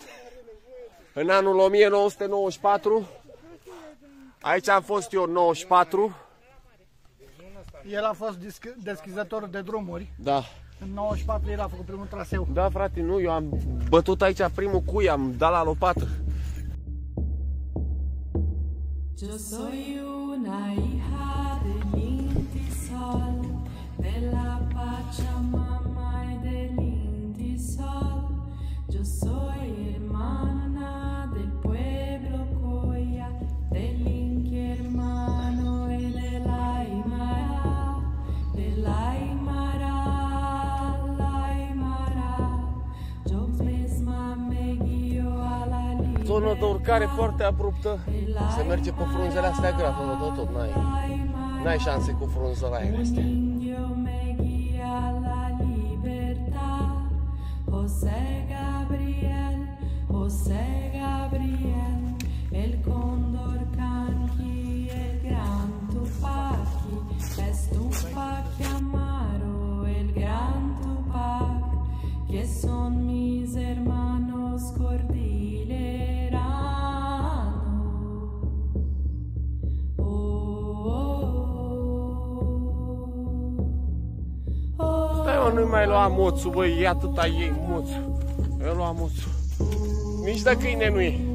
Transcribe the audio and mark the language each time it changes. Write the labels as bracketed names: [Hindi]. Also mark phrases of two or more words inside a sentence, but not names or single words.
[Romanian] În anul 1994. Aici am fost eu în 94. El a fost deschizător de drumuri. Da. În 94 el a făcut primul traseu. Da, frate, nu, eu am bătut aici primul cui, am dat la lopată. [Spanish] Yo soy una hija del Inti Sol, de la Pachamama y del Inti Sol. Yo soy hermana del pueblo Coya, del Inti hermano y de la Aymara, de la Aymara, la Aymara. Yo misma me guío a la libertad. [Romanian] Zonă de urcare foarte abruptă. Se merge pe frunzele astea grave, tot n-ai șanse cu frunzele aia astea. [Spanish] José Gabriel, el cóndor canqui, el gran Tupaki, es Tupac Amaro, el gran Tupac, que son mis hermanos cordilleranos. [Romanian] Nu-i mai lua moțul, băi, e atâta ei moțul. Eu lua moțul. Nici de câine nu e.